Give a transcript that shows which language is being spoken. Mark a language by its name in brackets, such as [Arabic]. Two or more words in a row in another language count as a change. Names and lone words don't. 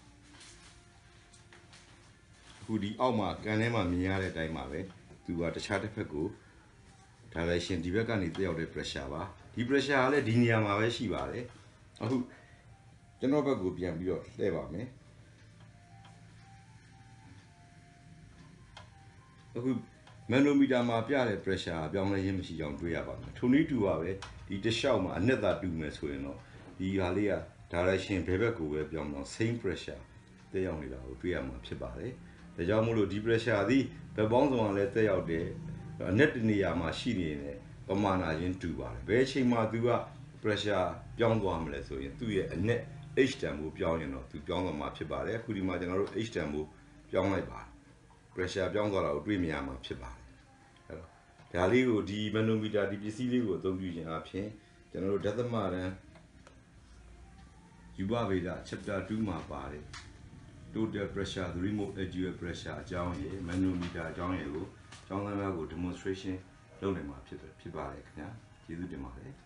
[Burmese] အခုဒီအောက်မှာကန်ထဲမှာမြင်ရတဲ့အတိုင်းပါပဲသူကတခြားတစ်ဖက်ကို direction ဒီဘက်ကနေတက်ရောက်တဲ့ pressure ပါဒီ pressure ကလည်းဒီနေရာမှာပဲရှိပါတယ်အခုကျွန်တော်ဘက်ကိုပြန်ပြီးတော့လှည့်ပါမယ်အခု manometer မှာပြတဲ့ pressure ပြောင်းလဲခြင်းမရှိကြောင်းတွေ့ရပါမယ်ထိုနည်းတူပါပဲဒီတစ်လျှောက်မှာအနက်သာတူမယ်ဆိုရင်တော့ဒီဟာလေးက direction ဘယ်ဘက်ကိုပဲပြောင်းတော့ [English] same pressure [Burmese] တက်ရောက်နေတာ ကိုတွေ့ရမှာဖြစ်ပါတယ်ဒါကြောင့်မို့လို့ဒီ pressure သည်ဘယ်ပေါင်းစုံကလည်းတက်ရောက်တယ်အနက်တနေရာမှာရှိနေတဲ့ပ မာဏချင်းတူပါတယ်ဘယ်အချိန်မှာသူက pressure ပြောင်းသွားမလဲဆိုရင်သူ့ရဲ့အနက် h တန် ဖိုးပြောင်းရင်တော့သူပြောင်းသွားမှာဖြစ်ပါတယ်အခုဒီမှာကျွန်တော်တို့ h တန်ဖိုးပြောင်းလိုက်ပါတယ် pressure ပြောင်းသွားတာကိုတွေ့မြင်ရမှာဖြစ်ပါတယ်အဲ့တော့ဒါလေးကိုဒီ manometer ဒီပစ္စည်းလေးကိုအသုံးပြုခြင်းအပြင်ကျွန်တော်တို့ဒသမတန်းယူဘဗေဒ chapter 2မှာပါတယ် [English] total pressure the remote actual pressure [Burmese] အကြောင်းရယ် manometer အကြောင်းရယ်ကိုကျောင်းသားများကို demonstration လုပ်နိုင်မှာဖြစ်ပါတယ်ခင်ဗျာကျေးဇူးတင်ပါတယ်